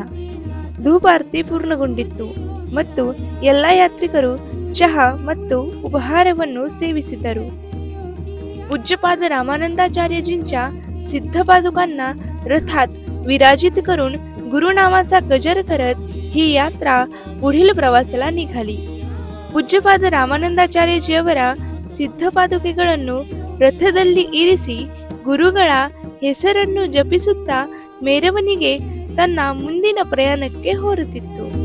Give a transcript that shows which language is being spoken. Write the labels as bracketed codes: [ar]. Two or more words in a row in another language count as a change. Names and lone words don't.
[kn] ಧೂಪ ಆರತಿ ಪೂರ್ಣಗೊಂಡಿತು ಮತ್ತು ಎಲ್ಲ ಯಾತ್ರಿಕರು ಚಹಾ ಮತ್ತು ಉಪಹಾರವನ್ನು ಸೇವಿಸಿದರು। [mr] पूज्यपाद रामानंदाचार्यजींच्या सिद्धपादुकांना रथात विराजित करून गुरुनामाचा गजर करत ही यात्रा पुढील प्रवासाला निघाली। [kn] पूज्यपाद ರಾಮಾನಂದಾಚಾರ್ಯಜಿಯವರ ಸಿದ್ಧಪಾದುಕೆಗಳನ್ನು ರಥದಲ್ಲಿ ಇರಿಸಿ ಗುರುಗಳ ಹೆಸರನ್ನು ಜಪಿಸುತ್ತಾ ಮೆರವಣಿಗೆ ತನ್ನ ಮುಂದಿನ ಪ್ರಯಾಣಕ್ಕೆ ಹೊರಟಿತು।